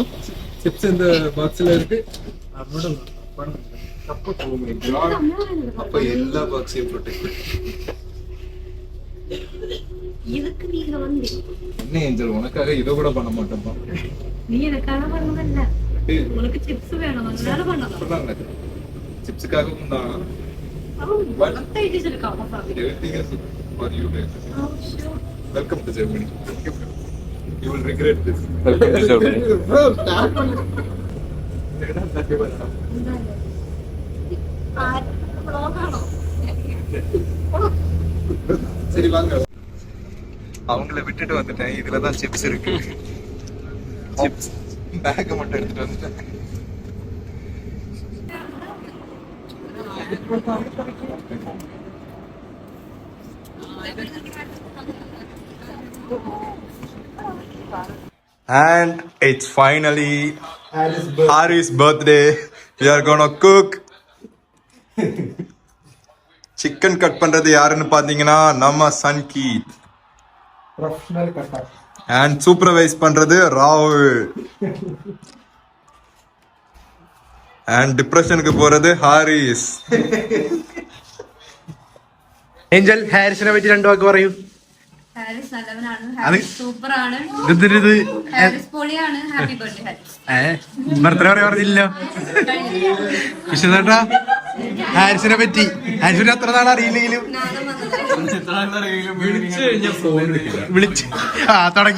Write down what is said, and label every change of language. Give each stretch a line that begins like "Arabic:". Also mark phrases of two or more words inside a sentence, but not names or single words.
Tamil: ചിപ്സ് இந்த பாக்ஸ்ல இருக்கு. அப்ப எல்லா பாக்ஸையும் ப்ரொடெக்ட். இதுக்கு நீங்க வந்து என்ன ஏஞ்சல், உனக்காக இத கூட பண்ண மாட்டோம்பா. நீ எனக்காக பண்ணல, உனக்கு சிப்ஸ் வேணும் அதனால பண்ணலாம். சிப்ஸ்க்காகவும் தான் வளர்த்த ஐடிஸ் இருக்கா?
English: for you guys. Oh, sure. Welcome to Germany. You will regret this. welcome to Germany. Bro, start on.
Malayalam: വ്ളോഗാണോ?
Tamil: சரி வாங்க. அவங்கள விட்டுட்டு வந்துட்டேன். இதுல தான் சிப்ஸ் இருக்கு. சிப்ஸ் பேக் மட்டும் எடுத்துட்டு வந்துட்டேன்.
English: And it's finally Harry's birthday. We are gonna cook. chicken cut
Tamil: பண்றது யாருன்னு பாத்தீங்கன்னா நம்ம சன்கீத்.
English: professional cutter.
Tamil: அண்ட் சூப்பர்வைஸ் பண்றது ராகுல். அண்ட் டிப்ரெஷனுக்கு போறது ஹாரிஸ்.
Malayalam: ഏഞ്ചൽ ഹാരിസിനെ പറ്റി രണ്ടു വാക്ക് പറയൂ. ഹാരിസ് നല്ലവനാണ്, ഹാരിസ് സൂപ്പറാണ്, ഇത് ഹാരിസ് പൊളിയാണ്.
English: happy birthday
Malayalam: ഹാരിസ്. ബർത്ത്ഡേ പറഞ്ഞില്ലല്ലോ വിശ്വസേട്ടാ. ഹാരിസിനെ പറ്റി ഹാരിസിനെ അത്ര നാൾ അറിയില്ലെങ്കിലും വിളിച്ച് തുടങ്ങി.